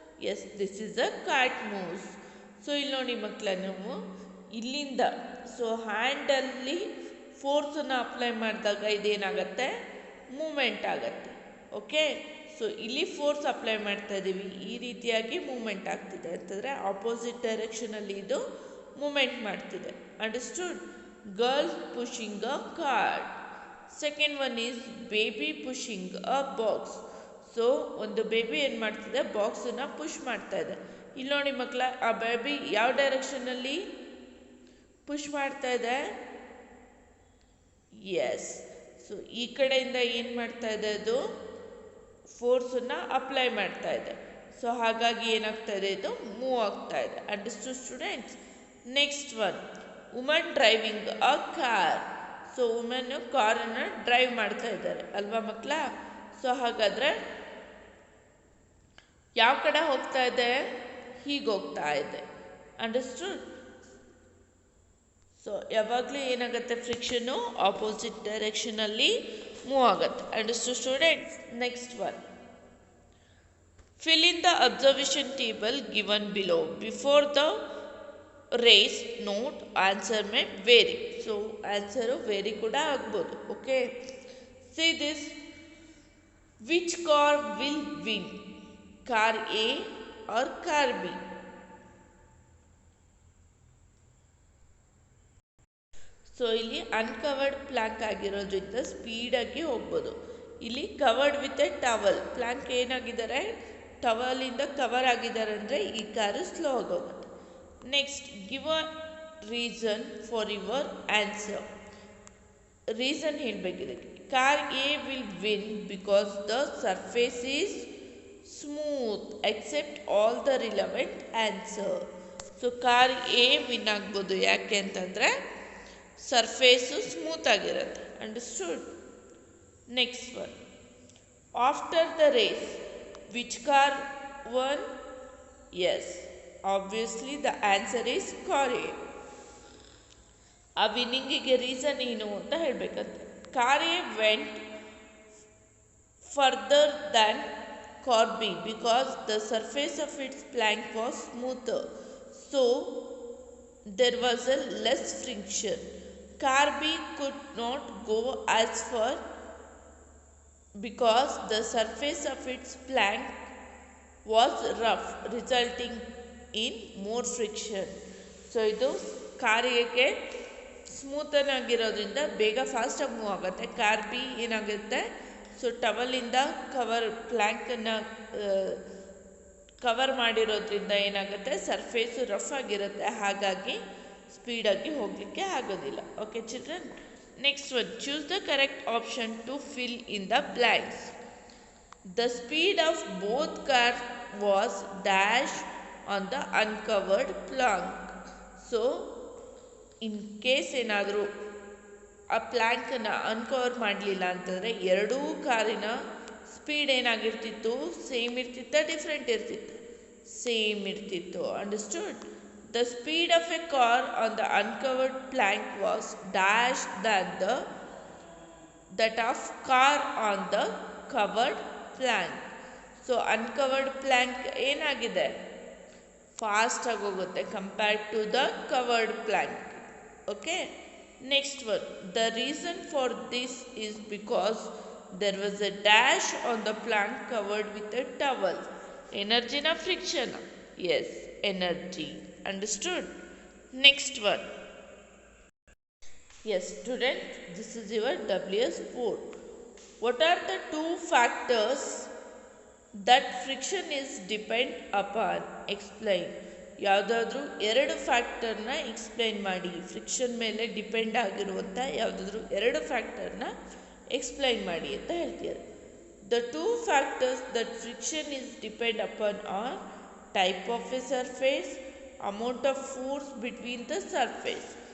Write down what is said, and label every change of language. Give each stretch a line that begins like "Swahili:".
English: Yes, this is a kite moves.
Kannada: So ಇಲ್ಲಿ ನೋಡಿ ಮಕ್ಕಳ, ನೀವು ಇಲ್ಲಿಂದ ಸೊ ಹ್ಯಾಂಡಲ್ಲಿ ಫೋರ್ಸನ್ನು ಅಪ್ಲೈ ಮಾಡಿದಾಗ ಇದೇನಾಗತ್ತೆ, ಮೂಮೆಂಟ್ ಆಗತ್ತೆ. ಓಕೆ, ಸೊ ಇಲ್ಲಿ ಫೋರ್ಸ್ ಅಪ್ಲೈ ಮಾಡ್ತಾ ಇದ್ದೀವಿ, ಈ ರೀತಿಯಾಗಿ ಮೂಮೆಂಟ್ ಆಗ್ತಿದೆ ಅಂತಂದರೆ ಆಪೋಸಿಟ್ ಡೈರೆಕ್ಷನಲ್ಲಿ ಇದು ಮೂಮೆಂಟ್ ಮಾಡ್ತಿದೆ. Understood?
English: girl pushing a cart. Second one is baby pushing a box.
Kannada: So ಒಂದು ಬೇಬಿ ಏನು ಮಾಡ್ತಿದೆ, ಬಾಕ್ಸನ್ನ ಪುಷ್ ಮಾಡ್ತಾ ಇದೆ. ಇಲ್ಲಿ ನೋಡಿ ಮಕ್ಕಳ, ಆ ಬೇಬಿ ಯಾವ ಡೈರೆಕ್ಷನಲ್ಲಿ ಪುಷ್ ಮಾಡ್ತಾ ಇದೆ? ಎಸ್. ಸೊ ಈ ಕಡೆಯಿಂದ ಏನು ಮಾಡ್ತಾ ಇದೆ, ಅದು ಫೋರ್ಸನ್ನು ಅಪ್ಲೈ ಮಾಡ್ತಾ ಇದೆ. ಸೊ ಹಾಗಾಗಿ ಏನಾಗ್ತಾ ಇದೆ, ಇದು ಮೂವ್ ಆಗ್ತಾ ಇದೆ.
English: Understood students? Next one, woman driving a car.
Kannada: So woman ಕಾರನ್ನು ಡ್ರೈವ್ ಮಾಡ್ತಾ ಇದ್ದಾರೆ ಅಲ್ವಾ ಮಕ್ಕಳ? ಸೊ ಹಾಗಾದರೆ ಯಾವ ಕಡೆ ಹೋಗ್ತಾ ಇದೆ? ಹೀಗೆ ಹೋಗ್ತಾ ಇದೆ. ಅಂಡರ್ಸ್ಟುಡ್? ಸೊ ಯಾವಾಗಲೂ ಏನಾಗುತ್ತೆ, ಫ್ರಿಕ್ಷನ್ನು ಆಪೋಸಿಟ್ ಡೈರೆಕ್ಷನಲ್ಲಿ ಮೂವ್ ಆಗುತ್ತೆ.
English: Understood students? Next one, fill in the observation table given below. Before the race, note answer may vary. So answer vary
Kannada: kuda agbodu.
English: Okay, see this, which car will win, car A or car B?
Kannada: So ಇಲ್ಲಿ uncovered Planck ಆಗಿರೋದ್ರಿಂದ ಸ್ಪೀಡಾಗಿ ಹೋಗ್ಬೋದು. ಇಲ್ಲಿ
English: covered with a towel,
Kannada: Planck ಏನಾಗಿದ್ದಾರೆ, ಟವಲಿಂದ cover ಆಗಿದ್ದಾರೆ ಅಂದರೆ ಈ car slow ಆಗೋಗುತ್ತೆ.
English: Next, give a reason for your answer.
Kannada: Reason ಹೇಳಬೇಕಿದೆ.
English: Car A will win because the surface is smooth except all the relevant answer.
Kannada: So car A win ಆಗ್ಬೋದು, ಯಾಕೆ ಅಂತಂದರೆ surface smooth ಆಗಿರುತ್ತೆ. Understood?
English: Next one, after the race which car won? Yes, obviously the answer is car A.
Kannada: ಆ ವಿನ್ನಿಂಗಿಗೆ reason ಏನು ಅಂತ ಹೇಳಬೇಕಂತೆ.
English: Car A went further than car B because the surface of its plank was smoother, so there was a less friction. Car B could not go as far because the surface of its plank was rough, resulting in more friction.
Kannada: So ಇದು ಕಾರಿಗೆ ಸ್ಮೂತನ್ ಆಗಿರೋದ್ರಿಂದ ಬೇಗ ಫಾಸ್ಟಾಗಿ move ಆಗುತ್ತೆ. Car B ಏನಾಗುತ್ತೆ, so ಟವಲಿಂದ ಪ್ಲ್ಯಾಂಕನ್ನು cover ಮಾಡಿರೋದ್ರಿಂದ ಏನಾಗುತ್ತೆ, surface rough ಆಗಿರುತ್ತೆ, ಹಾಗಾಗಿ ಸ್ಪೀಡಾಗಿ ಹೋಗಲಿಕ್ಕೆ ಆಗೋದಿಲ್ಲ.
English: Okay children? Next one, choose the correct option to fill in the blanks. The speed of both car was dash on the uncovered plank.
Kannada: So in case ಏನಾದರೂ ಆ ಪ್ಲ್ಯಾಂಕನ್ನು ಅನ್ಕವರ್ ಮಾಡಲಿಲ್ಲ ಅಂತಂದರೆ ಎರಡೂ ಕಾರಿನ ಸ್ಪೀಡ್ ಏನಾಗಿರ್ತಿತ್ತು, ಸೇಮ್ ಇರ್ತಿತ್ತ, ಡಿಫ್ರೆಂಟ್ ಇರ್ತಿತ್ತು? ಸೇಮ್ ಇರ್ತಿತ್ತು. Understood?
English: The speed of a car on the uncovered plank was dash than that of car on the covered plank.
Kannada: So uncovered plank ಏನಾಗಿದೆ, fast ಆಗಿ ಹೋಗುತ್ತೆ
English: Compared to the covered plank. Okay, next one, the reason for this is because there was a dash on the plank covered with a towel. Energy na friction? Yes, energy. Understood? Next one. Yes, student, this is your WS4. What are the two factors that friction is depend upon? Explain.
Kannada: ಯಾವುದಾದ್ರೂ ಎರಡು ಫ್ಯಾಕ್ಟರ್ನ explain ಮಾಡಿ. Friction ಮೇಲೆ depend ಆಗಿರುವಂಥ ಯಾವುದಾದ್ರೂ ಎರಡು ಫ್ಯಾಕ್ಟರ್ನ explain ಮಾಡಿ ಅಂತ ಹೇಳ್ತಿದ್ದಾರೆ.
English: The two factors that friction is depend upon are type of a surface, amount of force between the surface.